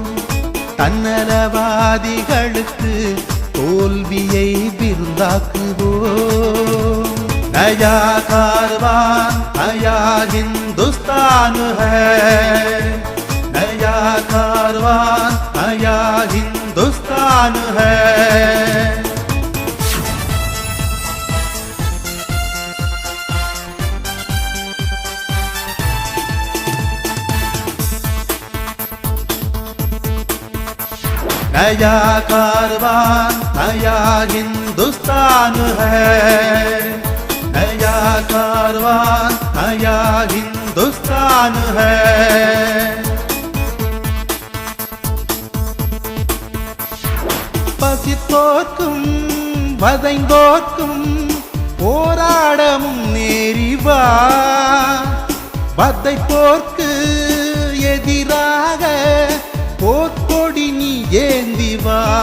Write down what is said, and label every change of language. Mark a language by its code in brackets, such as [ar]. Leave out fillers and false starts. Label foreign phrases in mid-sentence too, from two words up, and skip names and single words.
[ta] தன்னலவாதிகளுக்கு தோல்வியை விருந்தாக்குவோம். [hi] नया कारवां नया हिंदुस्तान है, नया कारवां नया हिंदुस्तान है. नया कारवान नया हिंदुस्तान है, नया कारवान नया हिंदुस्तान है. [ta] பசித்தோர்க்கும் வதைந்தோர்க்கும் போராடமும் நேரிவா. வதைப்போர்க்கு எதிராக போர்க்கொடி நீ ஏந்திவா.